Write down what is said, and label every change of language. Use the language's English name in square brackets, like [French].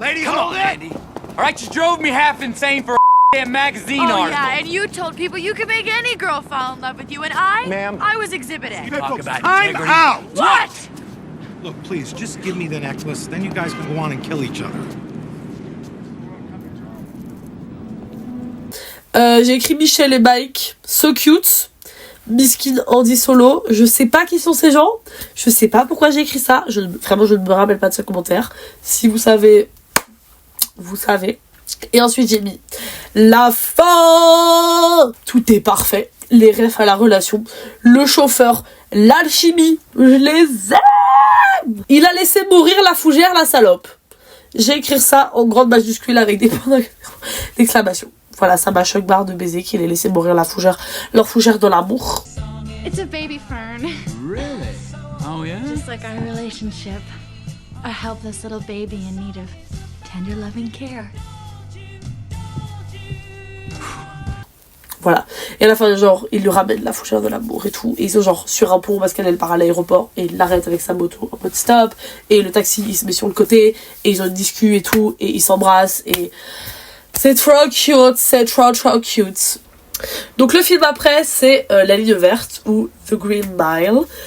[English] Lady, hold it! Alright, you drove me half insane for a damn magazine Oh article. yeah, and you told people you could make any girl fall in love with you, and I was Exhibit A. Talk about I'm integrity. out! What? Look, please, just give me the necklace, then you guys can go on and kill each other. [French] J'ai écrit Michel et Mike, [English] so cute. [French] Miskin Andy Solo, je sais pas qui sont ces gens, je sais pas pourquoi j'ai écrit ça, vraiment je ne me rappelle pas de ce commentaire. Si vous savez, vous savez. Et ensuite j'ai mis la fin, tout est parfait, les refs à la relation, le chauffeur, l'alchimie, je les aime. Il a laissé mourir la fougère, la salope. J'ai écrit ça en grande majuscule avec des points d'exclamation. Voilà, ça m'a choc barre de baiser qu'il ait laissé mourir la fougère, leur fougère de l'amour. [English] It's a baby fern. Really? Oh, yeah? Just like our relationship. A helpless little baby in need of tender loving care. [French] Voilà. Et à la fin, genre, il lui ramène la fougère de l'amour et tout. Et ils sont genre sur un pont parce qu'elle part à l'aéroport. Et il l'arrête avec sa moto en mode stop. Et le taxi, il se met sur le côté. Et ils ont une discussion et tout. Et ils s'embrassent. Et c'est trop cute. C'est trop cute. Donc le film après, c'est La Ligne Verte ou The Green Mile.